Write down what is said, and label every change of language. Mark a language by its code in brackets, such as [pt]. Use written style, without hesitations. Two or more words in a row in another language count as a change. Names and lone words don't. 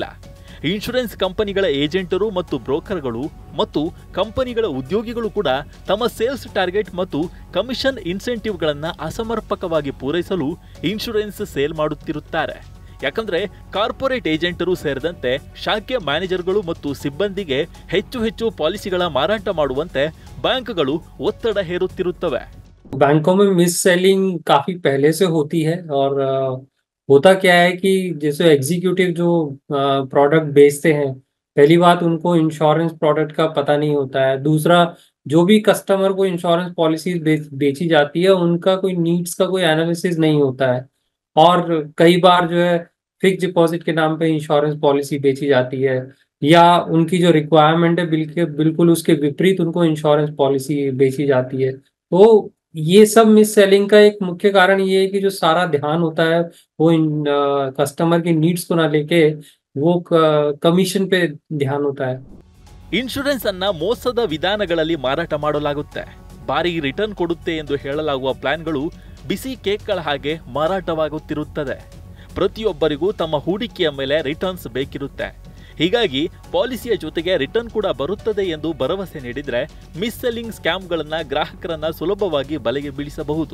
[en] insurance companyಗಳ agentರು [kn] ಮತ್ತು ಬ್ರೋಕರ್ಗಳು ಮತ್ತು ಕಂಪನಿಗಳ ಉದ್ಯೋಗಿಗಳು ಕೂಡ ತಮ್ಮ [en] sales target [kn] ಮತ್ತು [en] commission incentiveಗಳನ್ನು [kn] ಅಸಮರ್ಪಕವಾಗಿ ಪೂರೈಸಲು [en] insurance sale [kn] ಮಾಡುತ್ತಿರುತ್ತಾರೆ. ಯಾಕಂದ್ರೆ [en] corporate agentರು [kn] ಸೇರಿದಂತೆ ಶಾಖೆ ಮ್ಯಾನೇಜರ್ಗಳು ಮತ್ತು ಸಿಬ್ಬಂದಿಗೆ ಹೆಚ್ಚು ಪಾಲಿಸಿಗಳ ಮಾರಾಟ ಮಾಡುವಂತೆ ಬ್ಯಾಂಕ್ಗಳು ಒತ್ತಡ ಹೇರುತ್ತಿರುತ್ತವೆ. [hi] बैंकों में [en] mis selling [hi] काफी पहले से होती है और होता क्या है कि जैसे एग्जीक्यूटिव जो प्रोडक्ट बेचते हैं, पहली बात उनको [en] insurance product [hi] का पता नहीं होता है. दूसरा, जो भी कस्टमर को [en] insurance policy [hi] बेची जाती है उनका कोई नीड्स का कोई एनालिसिस नहीं होता है. और कई बार जो है [en] fix deposit [hi] के नाम पे [en] insurance policy [hi] बेची जाती है या उनकी जो रिक्वायरमेंट है बिल्कुल उसके विपरीत उनको [en] insurance policy [hi] बेची जाती है. तो ये सब [en] mis selling [hi] का एक मुख्य कारण ये है कि जो सारा ध्यान होता है वो कस्टमर की नीड्स को ना लेके वो कमीशन पे ध्यान होता है. [kn] ಇನ್ಶೂರೆನ್ಸ್ ಅನ್ನ ಮೋಸದ ವಿಧಾನಗಳಲ್ಲಿ ಮಾರಾಟ ಮಾಡಲಾಗುತ್ತೆ. ಭಾರಿ ರಿಟರ್ನ್ ಕೊಡುತ್ತೆ ಎಂದು ಹೇಳಲಾಗುವ ಪ್ಲಾನ್ಗಳು ಬಿಸಿ ಕೇಕ್ಗಳ ಹಾಗೆ ಮಾರಾಟವಾಗುತ್ತಿರುತ್ತದೆ. ಪ್ರತಿಯೊಬ್ಬರಿಗೂ ತಮ್ಮ ಹೂಡಿಕೆಯ ಮೇಲೆ ರಿಟರ್ನ್ಸ್ ಬೇಕಿರುತ್ತೆ. ಹೀಗಾಗಿ ಪಾಲಿಸಿಯ ಜೊತೆಗೆ ರಿಟರ್ನ್ ಕೂಡ ಬರುತ್ತದೆ ಎಂದು ಭರವಸೆ ನೀಡಿದರೆ [en] mis selling scamಗಳನ್ನ [kn] ಗ್ರಾಹಕರನ್ನ ಸುಲಭವಾಗಿ ಬಲೆಗೆ ಬೀಳಿಸಬಹುದು.